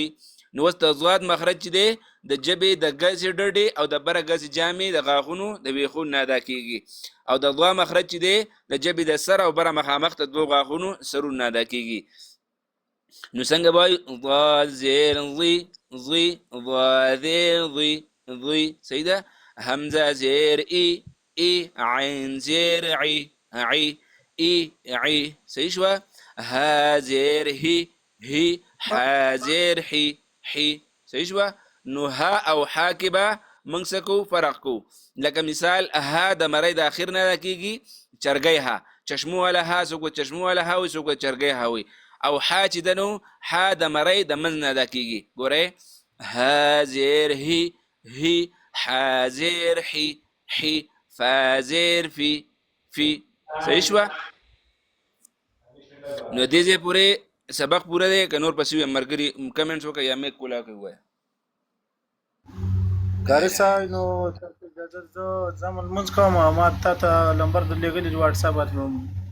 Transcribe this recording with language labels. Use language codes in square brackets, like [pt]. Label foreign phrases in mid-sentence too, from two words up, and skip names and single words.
[ps] نو اوس د ضاد مخرج چې دی د ژبې د ګسې ډډې او د بره ګسې جامې د غاښونو د ویښونو نه ادا کېږي او د ضا مخرج چې دی د ژبې د سر او بره مخامخ د دوو غاښونو سرونو نه ادا کېږي. نو څنګه به وایو ضاد زیر ضی ضی ضا زیر ضی ضی. صحیح ده. حمزه زیر ای ای عین زیر عی عی ای عی. صحیح شوه. ها زیر هی هی حا زیر حی حی. صحیح شوه. نو ها او حا کې به موږ څه کوو فرق کوو. لکه مثال ها د مرۍ د اخر نه ادا کېږي چرګۍ ها چشمو والا ها څوک چشمو والا ها وي څوک چرګۍ ها وي. او حا چې ده نو حا د مرۍ د منځ نه ادا کېږي. ګورئ ها زیر هی هی حا زیر حی حی فا زیر فی فی. صحیح شوه. نو دې ځای پورې سبق پوره دی. که نور پسې وي ملګري کمنټس وکړه یا میک کولا کوي ووایه. قاری صاحب نو اجازه زه ځم لمونځ کوم ما تا ته نمبر درلېږلی دی واټساپ باندې.